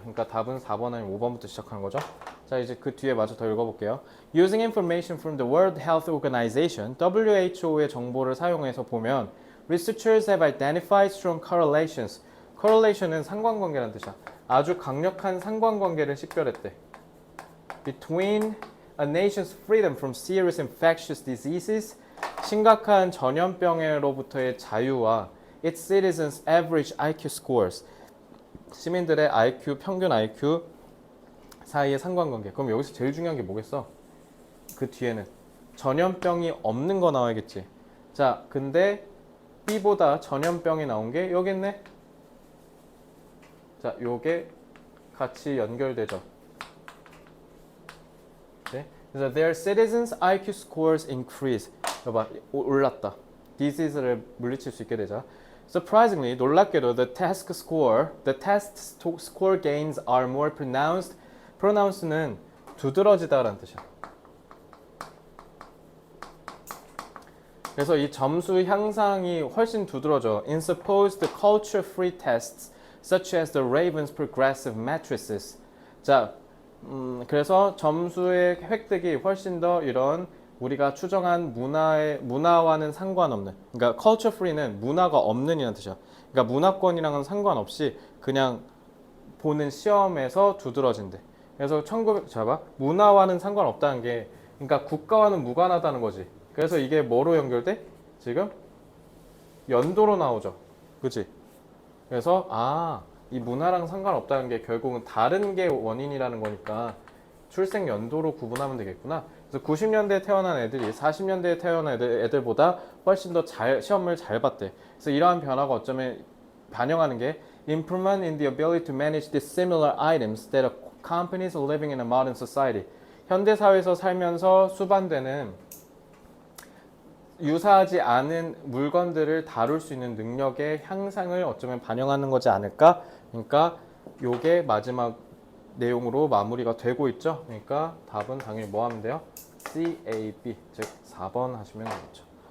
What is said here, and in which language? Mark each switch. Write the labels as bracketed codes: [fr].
[ko] 그러니까 답은 4번 아니면 5번부터 시작하는 거죠. 자, 이제 그 뒤에 마저 더 읽어볼게요. [en] Using information from the World Health Organization, [ko] WHO의 정보를 사용해서 보면 [en] researchers have identified strong correlations. [ko] correlation은 상관관계라는 뜻이야. 아주 강력한 상관관계를 식별했대. [en] Between a nation's freedom from serious infectious diseases, [ko] 심각한 전염병으로부터의 자유와 [en] its citizens' average IQ scores, [ko] 시민들의 IQ, 평균 IQ 사이의 상관관계. 그럼 여기서 제일 중요한 게 뭐겠어? 그 뒤에는 전염병이 없는 거 나와야겠지. 자, 근데 B보다 전염병이 나온 게 여기 있네. 자, 요게 같이 연결되죠. 네? [en] 그래서 their citizens' IQ scores increase. [ko] 봐봐, 올랐다. disease를 물리칠 수 있게 되자. [en] Surprisingly, [ko] 놀랍게도 [en] the test score gains are more pronounced. [ko] pronounce는 두드러지다라는 뜻이야. 그래서 이 점수 향상이 훨씬 두드러져. [en] In supposed culture-free tests, such as the Raven's progressive matrices. [ko] 자, 그래서 점수의 획득이 훨씬 더 이런 우리가 추정한 문화와는 상관없는, 그러니까 [en] culture free [ko] 는 문화가 없는이라는 뜻이야. 그러니까 문화권이랑은 상관없이 그냥 보는 시험에서 두드러진대. 그래서 1900 잡아 문화와는 상관없다는 게, 그러니까 국가와는 무관하다는 거지. 그래서 이게 뭐로 연결돼? 지금 연도로 나오죠. 그치? 그래서 이 문화랑 상관없다는 게 결국은 다른 게 원인이라는 거니까 출생 연도로 구분하면 되겠구나. 그래서 90년대에 태어난 애들이 40년대에 태어난 애들보다 훨씬 더 시험을 잘 봤대. 그래서 이러한 변화가 어쩌면 반영하는 게 [en] improvement in the ability to manage dissimilar items that accompanies living in a modern society. [ko] 현대 사회에서 살면서 수반되는 유사하지 않은 물건들을 다룰 수 있는 능력의 향상을 어쩌면 반영하는 거지 않을까? 그러니까 요게 마지막 내용으로 마무리가 되고 있죠. 그러니까 답은 당연히 뭐 하면 돼요? C, A, B, 즉 4번 하시면 되겠죠.